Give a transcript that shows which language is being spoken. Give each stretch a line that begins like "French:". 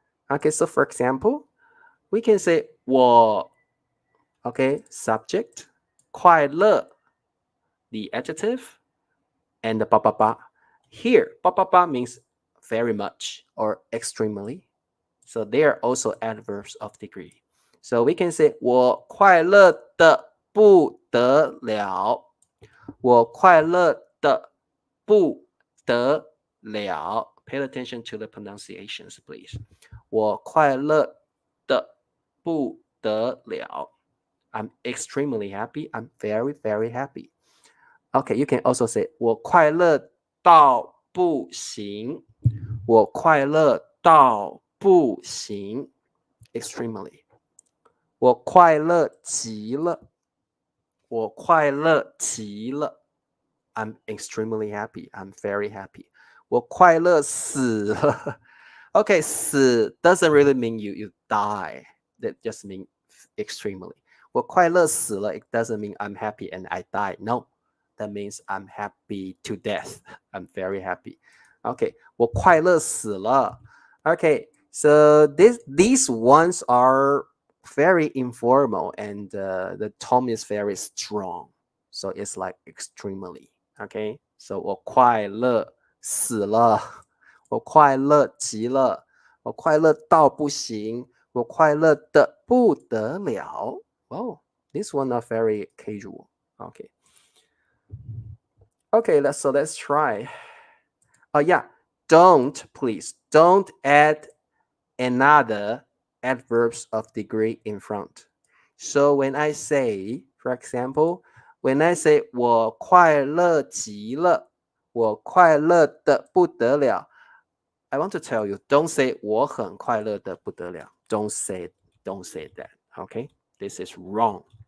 English: Okay, so for example, we can say 我 Okay, subject,
Chinese: 快乐
English: the adjective, and the Here, means very much or extremely. So they are also adverbs of degree. So we can say
Chinese: 我快乐的不得了我快乐的不得了
English: Pay attention to the pronunciations, please.
Chinese: 我快乐的不得了
English: I'm extremely happy. I'm very, very happy. Okay, you can also say
Chinese: 我快乐到不行我快乐到不行 extremely 我快乐极了我快乐极了
English: I'm extremely happy. I'm very happy.
Chinese: 我快乐死了
English: Okay, 死 doesn't really mean you die. That just means extremely.
Chinese: 我快乐死了
English: it doesn't mean I'm happy and I die. No, that means I'm happy to death. I'm very happy. Okay,
Chinese: 我快乐死了
English: Okay, so these ones are very informal and the tone is very strong. So it's like extremely.
Chinese: Okay, so 我快乐死了我快乐极了我快乐到不行我快乐的不得了
English: Oh, this one are very casual. Okay. Okay, let's try. Oh yeah, don't add another adverbs of degree in front. So when I say, for example, when I say
Chinese: 我快乐极了我快乐的不得了
English: I want to tell you, don't say
Chinese: 我很快乐的不得了
English: don't say that, okay? This is wrong.